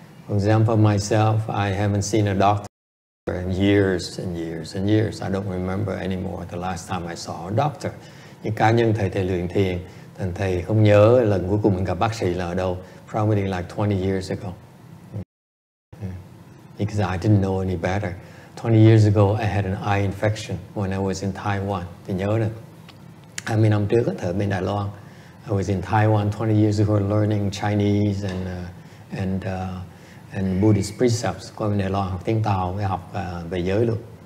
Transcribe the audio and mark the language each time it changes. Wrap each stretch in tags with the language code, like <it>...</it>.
<en>For example, myself, I haven't seen a doctor in years and years and years. I don't remember anymore the last time I saw a doctor.</en> <vi>Những cá nhân thầy luyện thiền, thành thầy không nhớ lần cuối cùng mình gặp bác sĩ là ở đâu.</vi> <en>Probably like 20 years ago. Because I didn't know any better. 20 years ago, I had an eye infection when I was in Taiwan.</en> <vi>Thì nhớ được. 20 năm trước, ở bên Đài Loan.</vi> <en>I was in Taiwan 20 years ago learning Chinese and Buddhist precepts.</en> <vi>Qua bên Đài Loan học tiếng Tàu, với học về giới luôn.</vi>